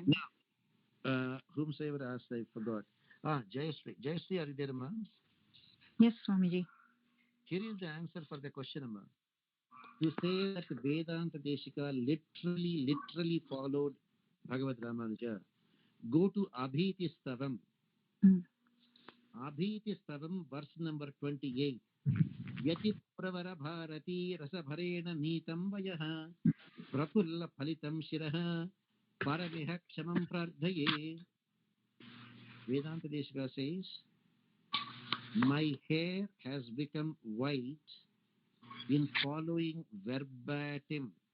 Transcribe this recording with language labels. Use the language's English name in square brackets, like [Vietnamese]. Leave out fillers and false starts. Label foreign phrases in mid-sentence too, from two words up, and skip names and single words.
[English] Now, whomsoever asked, I forgot. Jayashree, are you there, Amma? Yes, Swamiji. Here is the answer for the question, Amma. To say that Vedanta Deshika literally followed Bhagavad Ramanuja, go to Abhiti Stavam. Abhiti Stavam, verse number 28. [Sanskrit] यति प्रवर भारती रसभरेण नीतं वयः प्रफुल्ल फलितं शिरः परमिह क्षमं प्रार्थये. [English] Vedanta Deshika says, my hair has become white in following verbatim.